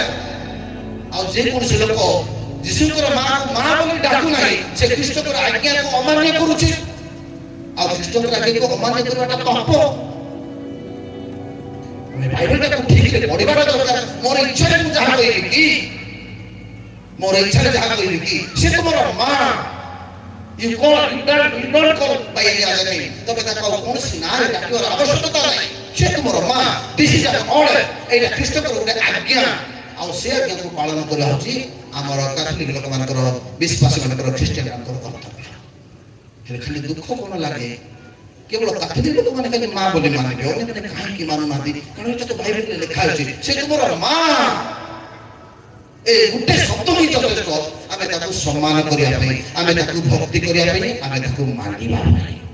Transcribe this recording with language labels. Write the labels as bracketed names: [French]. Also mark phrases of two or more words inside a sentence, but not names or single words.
[Odia] ଆଉ ଯେକୌଣସି ଲୋକ ଯୀଶୁଙ୍କର ମା ବୋଲି ଡାକୁ ନାହିଁ, ସେ ଖ୍ରୀଷ୍ଟଙ୍କର ଆଜ୍ଞାକୁ ଅମାନ୍ୟ କରୁଛି। ଆଉ ଖ୍ରୀଷ୍ଟଙ୍କର ଆଜ୍ଞାକୁ ଅମାନ୍ୟ କରିବାଟା ପାପ। ବାଇବେଲଟାକୁ ଠିକରେ ପଢିବାଟା ଦରକାର। ମୋର ଇଚ୍ଛାରେ ମୁଁ ଯାହା କହିବି କି, ମୋର ଇଚ୍ଛାରେ ଯାହା କହିବି କି ସେ ତୁମର ମା। [English] You don't call by any other name. [Odia] ତମେ ତାକୁ କୌଣସି ନାଁରେ ଡାକିବାର ଆବଶ୍ୟକତା ନାହିଁ। ସେ ତୁମର ମା। [English] This is an order. [Odia] ଏଇଟା ଖ୍ରୀଷ୍ଟଙ୍କର ଗୋଟେ ଆଜ୍ଞା। ଆଉ ସେ ଆଜ୍ଞାକୁ ପାଳନ କରିବା ହେଉଛି ଆମର କାଥୋଲିକ ଲୋକମାନଙ୍କର, ବିଶ୍ୱାସୀମାନଙ୍କର, ଖ୍ରୀଷ୍ଟିଆନମାନଙ୍କର କର୍ତ୍ତବ୍ୟ। ହେଲେ ଖାଲି ଦୁଃଖ କଣ ଲାଗେ, କେବଳ କାଥୋଲିକ ଲୋକମାନେ ଖାଲି ମା ବୋଲି ମାନିବେ, ଅନ୍ୟମାନେ କାହିଁକି ମାନୁନାହାନ୍ତି? କାରଣ ଏଟା ତ ବାଇବେଲରେ ଲେଖା ଅଛି ସେ ତୁମର ମା। ଏ ଗୋଟେ ଶବ୍ଦ ହିଁ ଯଥେଷ୍ଟ ଆମେ ତାକୁ ସମ୍ମାନ କରିବା ପାଇଁ, ଆମେ ତାକୁ ଭକ୍ତି କରିବା ପାଇଁ, ଆମେ ତାକୁ ମାନିବା ପାଇଁ।